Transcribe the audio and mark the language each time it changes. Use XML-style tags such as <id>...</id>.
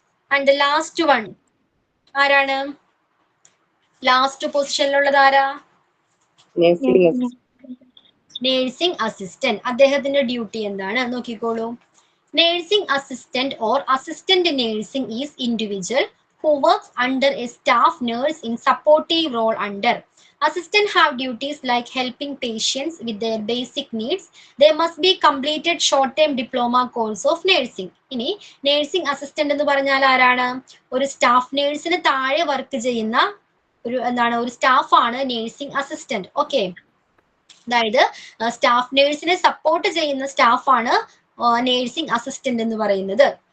<ml>And the last one ആരാണ്? Last പൊസിഷനിലുള്ളത് ആരാ? Nursing assistant. അദ്ദേഹത്തിന്റെ ഡ്യൂട്ടി എന്താണ് നോക്കിക്കോളൂ.</ml> <en>Nursing assistant or assistant nursing is individual who works under a staff nurse in supportive role under. Assistant have duties like helping patients with their basic needs. They must be completed short-term diploma course of nursing.</en> <ml>ഇനി nursing assistant എന്ന് പറഞ്ഞാൽ ആരാണ്? ഒരു staff നേഴ്സിന് താഴെ work ചെയ്യുന്ന ഒരു സ്റ്റാഫാണ് nursing assistant. Okay, അതായത് staff നേഴ്സിനെ support ചെയ്യുന്ന സ്റ്റാഫാണ് നേഴ്സിംഗ് അസിസ്റ്റന്റ് എന്ന് പറയുന്നത്.</ml>